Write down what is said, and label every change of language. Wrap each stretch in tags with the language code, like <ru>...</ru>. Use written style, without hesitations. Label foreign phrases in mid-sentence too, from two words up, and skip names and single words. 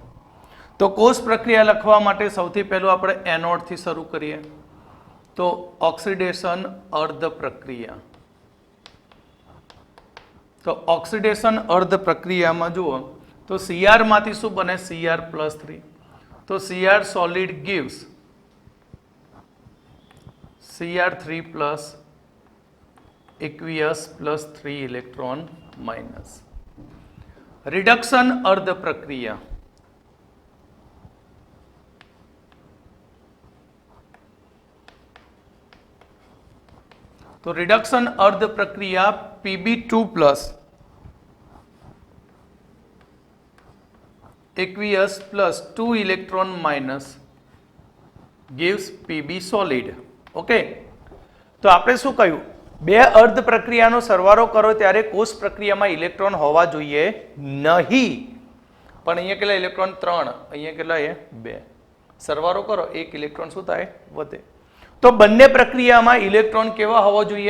<gu>તો કોષ પ્રક્રિયા લખવા માટે સૌથી પહેલું આપણે એનોડથી શરૂ કરીએ. તો ઓક્સિડેશન અર્ધ પ્રક્રિયા. તો ઓક્સિડેશન અર્ધ પ્રક્રિયામાં જુઓ તો Cr માંથી શું બને?</gu> <en>Cr+3. તો Cr solid gives Cr3+ aqueous +3 electron minus.</en> <gu>રિડક્શન અર્ધ પ્રક્રિયા. તો રિડક્શન અર્ધ પ્રક્રિયા</gu> <en>Pb2+ aqueous +2 electron minus gives Pb solid.</en> <gu>ઓકે, તો આપણે શું કહ્યું? 2 અર્ધ પ્રક્રિયાનો સરવાળો કરો ત્યારે કોષ પ્રક્રિયામાં ઇલેક્ટ્રોન હોવા જોઈએ નહીં. પણ અહીંયા કેટલા ઇલેક્ટ્રોન? 3. અહીંયા કેટલા? 2. સરવાળો કરો 1 ઇલેક્ટ્રોન શું થાય? વધે. તો બંને પ્રક્રિયામાં ઇલેક્ટ્રોન કેવા હોવા જોઈએ?</gu>